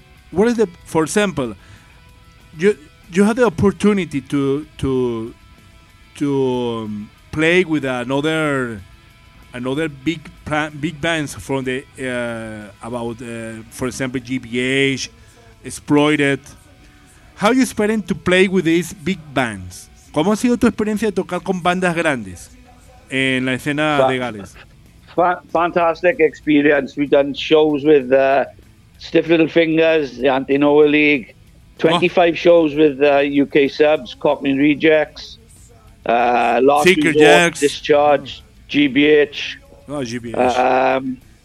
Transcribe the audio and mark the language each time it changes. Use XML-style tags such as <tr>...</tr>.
<en>What is the, for example, you had the opportunity to play with another big bands from the for example GBH, Exploited. How you expecting to play with these big bands?</en> <es>¿Cómo ha sido tu experiencia de tocar con bandas grandes en la escena de Gales?</es> <en>Fantastic experience. We've done shows with Stiff Little Fingers, the Anti-Noah League, 25 shows with UK Subs, Cockney Rejects, Last Secret Resort, Jacks. Discharge, GBH. Oh, GBH.</en>